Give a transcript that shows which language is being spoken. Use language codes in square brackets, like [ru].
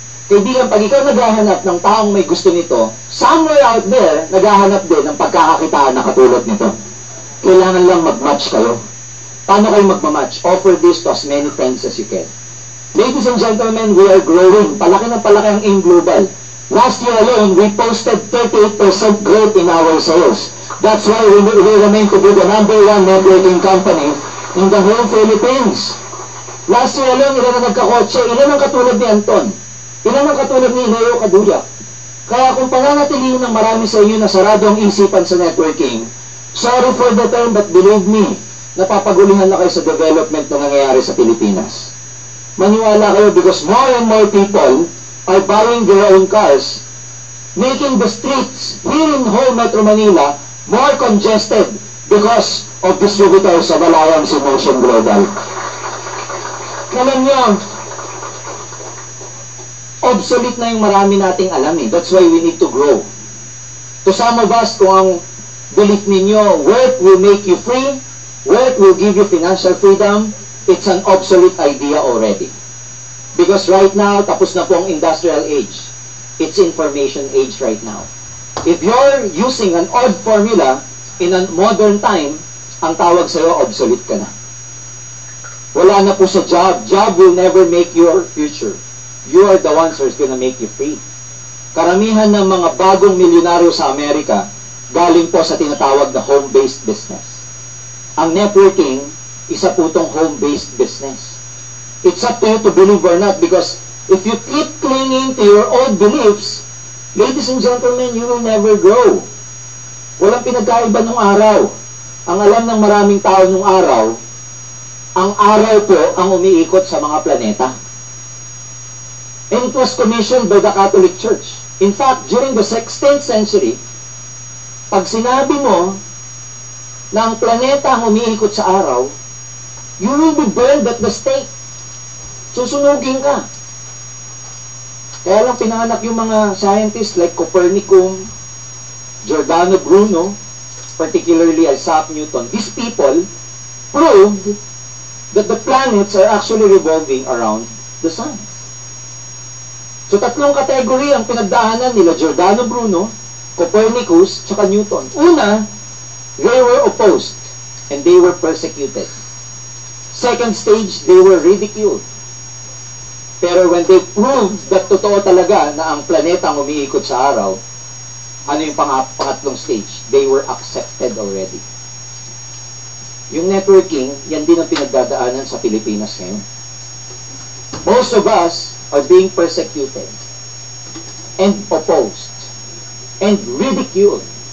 [tl] Kaibigan, pag ikaw naghahanap ng taong may gusto nito, [en] somewhere out there, [tl] naghahanap din ng pagkakakitaan na katulad nito. Kailangan lang mag-match kayo. Paano kayo magmamatch? [en] Offer this to as many friends as you can. Ladies and gentlemen, we are growing. [tl] Palaki ng palaki ang AIM Global. [en] Last year alone, we posted 38% growth in our sales. That's why we remain to be the #1 networking company in the whole Philippines. Last year alone, [tl] ilan na nagkakotse, ilan ang katulad ni Anton, ilan ang katulad ni Leo Cadulla. Kaya kung pananatilihin ng marami sa inyo na sarado ang isipan sa networking, [en] sorry for the term, but believe me, [tl] napapagulihan na kayo sa development na nangyayari sa Pilipinas. Maniwala kayo [en] because more and more people are buying their own cars, making the streets here in whole Metro Manila more congested because of distributors of Alliance in Motion Global. [tl] Alam nyo, obsolete na yung marami nating alam eh. [en] That's why we need to grow. To some of us, [tl] kung ang belief ninyo, [en] work will make you free, work will give you financial freedom, it's an obsolete idea already. Because right now, [tl] tapos na po ang [en] industrial age. It's information age right now. If you're using an old formula in a modern time, [tl] ang tawag sa'yo, obsolete ka na. Wala na po sa job. [en] Job will never make your future. You are the ones who's gonna make you free. [tl] Karamihan ng mga bagong milyonaryo sa Amerika, galing po sa tinatawag na home-based business. Ang networking, isa po itong home-based business. [en] It's up to you to believe or not, because if you keep clinging to your old beliefs, ladies and gentlemen, you will never grow. [tl] Walang pinagkaiba nung araw. Ang alam ng maraming tao nung araw, ang araw po ang umiikot sa mga planeta. [en] And it was commissioned by the Catholic Church. In fact, during the 16th century, [tl] pag sinabi mo na ang planeta ang umiikot sa araw, [en] you will be burned at the stake. [tl] Susunugin ka. Kaya lang pinanganak yung mga scientists like Copernicus, Giordano Bruno, particularly Isaac Newton. [en] These people proved that the planets are actually revolving around the sun. [tl] So tatlong kategory ang pinagdaanan nila Giordano Bruno, Copernicus, tsaka Newton. [en] Una, they were opposed and they were persecuted. Second stage, they were ridiculed. [tl] Pero [en] when they proved that [tl] totoo talaga na ang planeta ang umiikot sa araw, ano yung pangatlong stage? [en] They were accepted already. [tl] Yung networking, yan din ang pinagdadaanan sa Pilipinas ngayon. [en] Most of us are being persecuted and opposed and ridiculed.